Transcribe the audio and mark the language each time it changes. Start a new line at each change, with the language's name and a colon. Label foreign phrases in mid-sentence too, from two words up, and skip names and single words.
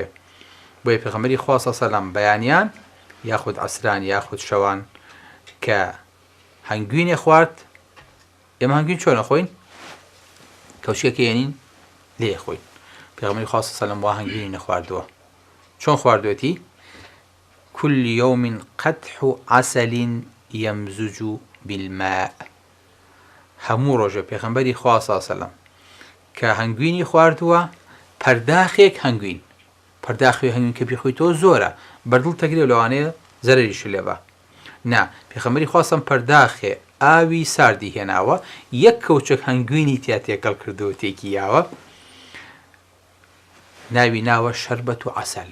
Central Kurdish: بۆیە پێغەمبەری خوا
Arabic: صلی الله علیه وسلم
Central Kurdish: بەیانیان یاخود عەسران یاخود شەوان کە هەنگوینێ خوارد. ئێمە هەنگوین چۆن ئەخۆین؟ کەوشێکە هێنین لێ خۆین. پێغەمبەری خوا
Arabic: صلی الله علیه وسلم
Central Kurdish: وا هەنگوینی نەخواردووە. چۆن خواردوێتی؟
Arabic: كل يوم قدح عسل يمزج بالماء.
Central Kurdish: هەموو ڕۆژە پێغەمبەری خوا
Arabic: صلی الله علیه وسلم
Central Kurdish: کە هەنگوینی خواردووە پەرداخێک هەنگوین. پەرداخی هەنگوین کە بیخۆیتەوە زۆرە بەردڵ تەگرێ لەوانەیە زەرەریش لێبە. نا پێغەمبەری خوا سەم پەرداخێ ئاوی ساردی هێناوە یەک کەوچەک هەنگوینی تیا تێکەڵ کردووە تێکیاوە ناوی ناوە شەربەت و عەسەل.